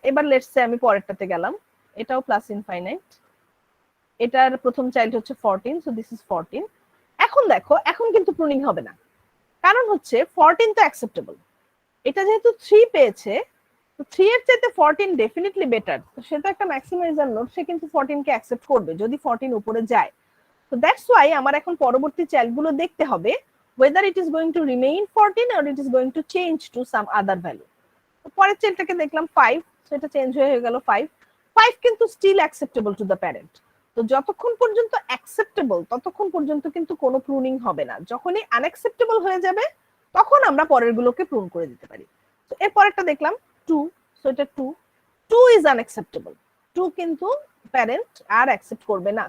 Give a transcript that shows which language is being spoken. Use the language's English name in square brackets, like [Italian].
[Bangla] এবার let's say আমি পরেরটাতে গেলাম, এটাও প্লাস ইনফাইনাইট, এটার প্রথম চাইল্ড হচ্ছে 14, [English] So this is 14। [Bangla] এখন দেখো, এখন কিন্তু প্রুনিং হবে না, কারণ হচ্ছে 14 তো অ্যাকসেপ্টেবল। এটা যেহেতু 3 পেয়েছে, তো 3 এর চাইতে 14 ডেফিনেটলি বেটার, তো সেটা একটা ম্যাক্সিমাইজার নোড, সে কিন্তু 14 কে অ্যাকসেপ্ট করবে যদি 14 উপরে যায়। [English] তো that's why [Bangla] আমার এখন পরবর্তী চাইল্ডগুলো দেখতে হবে [English] whether it is going to remain 14 or it is going to change to some other value. [Bangla] তো পরের চাইল্ডটাকে দেখলাম 5, সো এটা চেঞ্জ হয়ে গেল 5। 5 কিন্তু [English] Still acceptable to the parent. [Bangla] তো যতক্ষণ পর্যন্ত অ্যাকসেপ্টেবল ততক্ষণ পর্যন্ত কিন্তু কোনো প্রুনিং হবে না, যখনই আনঅ্যাকসেপ্টেবল হয়ে যাবে তখন আমরা পরের গুলোকে প্রুন করে দিতে পারি। তো এর পরেরটা দেখলাম 2, সো এটা 2 ইজ আনঅ্যাকসেপ্টেবল, 2 কিন্তু প্যারেন্ট আর অ্যাকসেপ্ট করবে না।